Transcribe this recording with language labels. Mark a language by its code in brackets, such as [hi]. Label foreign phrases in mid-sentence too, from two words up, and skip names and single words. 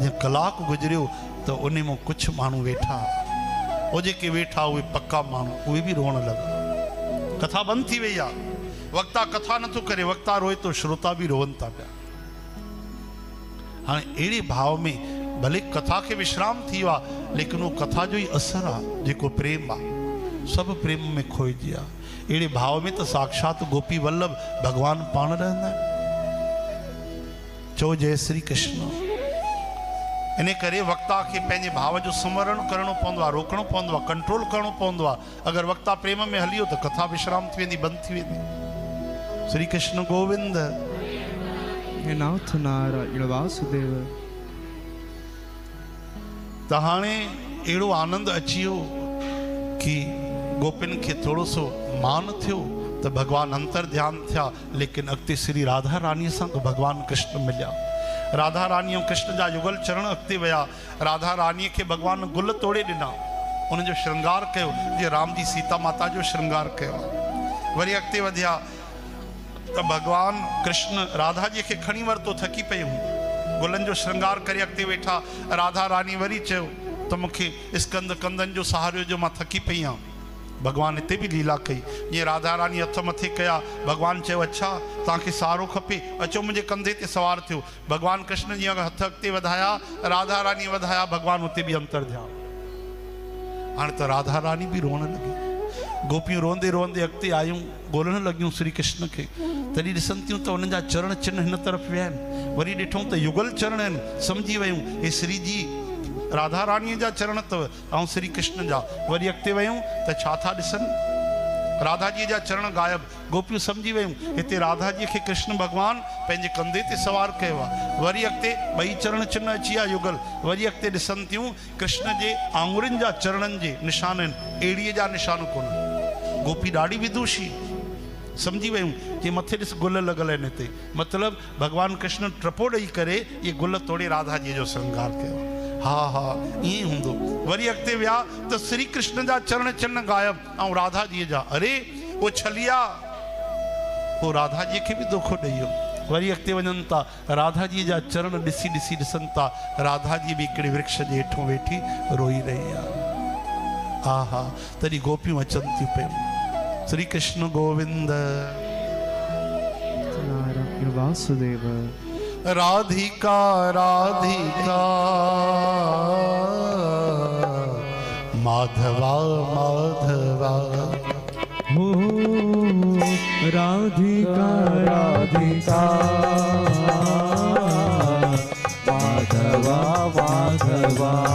[sd] जीअं कलाक गुज़रियो त उन मां कुझु माण्हू वेठा, उहे जेके वेठा उहे पक्का माण्हू, उहे बि रोअण लॻा। कथा बंदि थी वई आहे, वक्ता कथा नथो करे, वक्ता रोए तो, श्रोता बि रोअनि था पिया। हाणे अहिड़े भाव में भले कथा खे विश्राम थी वियो आहे, लेकिन वो कथा जो ही असर आहे, जेको प्रेम आहे, सभु प्रेम में खोइजी आहे। अहिड़े भाव में त साक्षात गोपी वल्लभ भगवान पाण रहंदा आहिनि। चओ जय श्री कृष्ण। इन करे वक्ता खे पंहिंजे भाव जो स्मरण करणो पवंदो आहे, रोकणो पवंदो आहे, कंट्रोल करणो पवंदो आहे। अगरि वक्ता प्रेम में हली वियो त कथा विश्राम थी वेंदी, बंदि थी वेंदी। श्री कृष्ण गोविंद, हे नाथ नारायण वासुदेव। त हाणे अहिड़ो आनंद अची वियो कि गोपिन खे थोरो सो मान थियो त भगवान अंतर ध्यान थिया। लेकिन अॻिते श्री राधा रानीअ सां भगवान कृष्ण मिलिया। राधा रानी और कृष्ण जा युगल चरण अॻिते विया। राधा रानीअ खे भगवान गुल तोड़े ॾिना, उन जो श्रृंगार कयो जीअं राम जी सीता माता जो श्रृंगार कयो। वरी अॻिते वधिया त भगवान कृष्ण राधा जी खे खणी वरितो, थकी पियूं, गुलनि जो श्रृंगार करे अॻिते वेठा। राधा रानी वरी चयो त मूंखे स्कंद कंदनि जो सहारो जो, मां थकी पई आहियां। भगवान हिते बि लीला कई, जीअं राधा रानी हथ मथे कया, भगवान चयो अच्छा तव्हांखे सहारो खपे, अचो मुंहिंजे कंधे ते सवार थियो। भगवान कृष्ण जीअं हथ अॻिते वधाया, राधा रानी वधाया, भगवान हुते बि अंतर ध्यान। हाणे त राधा रानी बि रोअण लॻी, गोपियूं रोंदे रोंदे अॻिते आयूं, ॻोल्हण लॻियूं श्री कृष्ण खे। तॾहिं ॾिसनि थियूं त उन्हनि जा चरण चिन्ह हिन तरफ़ विया आहिनि। वरी ॾिठूं त युगल चरण आहिनि, सम्झी वियूं हे श्री जी राधा रानीअ जा चरण अथव ऐं श्री कृष्ण जा। वरी अॻिते वियूं त छा था ॾिसनि, राधा जी जा चरण गायब। गोपियूं सम्झी वियूं हिते राधा जी खे कृष्ण भगवान पंहिंजे कंधे ते सवार कयो आहे। वरी अॻिते ॿई चरण चिन्ह अची विया युगल। वरी अॻिते ॾिसनि थियूं कृष्ण जे आङुरियुनि जा चरणनि जे निशान आहिनि, एड़ीअ जा निशान कोन। गोपी ॾाढी विदुषी सम्झी वियूं कि मथे ॾिस गुल लॻल आहिनि हिते, मतिलबु भगवान कृष्ण टपो ॾेई करे इहे गुल तोड़े राधा जी जो श्रृंगार कयो। हा हा ईअं हूंदो। वरी अॻिते विया त श्री कृष्ण जा चरण चिन्ह गायब ऐं राधा जी जा, अरे उहो छलिया, पोइ राधा जी खे बि धोखो ॾेई वियो। वरी अॻिते वञनि था, राधा जी जा चरण ॾिसी ॾिसी ॾिसनि था, राधा जी बि हिकिड़े वृक्ष जे हेठो वेठी रोई रही आहे। हा हा तॾहिं गोपियूं अचनि थियूं पियूं, श्री कृष्ण गोविंद वासुदेव। राधिका राधिका माधवा माधवा, हो राधिका राधिका माधवा माधवा।